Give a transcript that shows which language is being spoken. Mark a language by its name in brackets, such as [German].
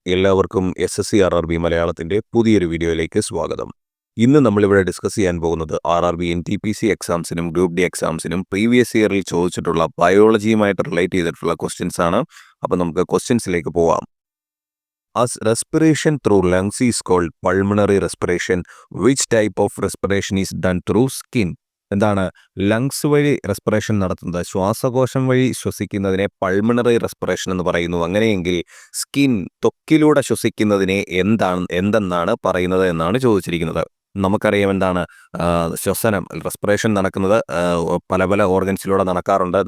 [Malayalam] എല്ലാവർക്കും SSC RRB മലയാളത്തിൻ്റെ പുതിയൊരു വീഡിയോയിലേക്ക് സ്വാഗതം. ഇന്ന് നമ്മളിവിടെ ഡിസ്കസ് ചെയ്യാൻ പോകുന്നത് RRB NTPC എക്സാംസിനും group D എക്സാംസിനും previous ഇയറിൽ ചോദിച്ചിട്ടുള്ള ബയോളജിയുമായിട്ട് റിലേറ്റ് ചെയ്തിട്ടുള്ള ക്വസ്റ്റ്യൻസ് ആണ്. അപ്പോൾ നമുക്ക് ക്വസ്റ്റ്യൻസിലേക്ക് പോവാം. [English] As respiration through lungs is called pulmonary respiration, which type of respiration is done through skin? [Malayalam] എന്താണ് ലങ്സ് വഴി റെസ്പിറേഷൻ നടത്തുന്നത്, ശ്വാസകോശം വഴി ശ്വസിക്കുന്നതിനെ പൾമണറി റെസ്പിറേഷൻ എന്ന് പറയുന്നു. അങ്ങനെയെങ്കിൽ സ്കിൻ, ത്വക്കിലൂടെ ശ്വസിക്കുന്നതിനെ എന്തെന്നാണ് പറയുന്നത് എന്നാണ് ചോദിച്ചിരിക്കുന്നത്. നമുക്കറിയാം എന്താണ് ശ്വസനം, റെസ്പിറേഷൻ നടക്കുന്നത് പല പല ഓർഗൻസിലൂടെ നടക്കാറുണ്ട്.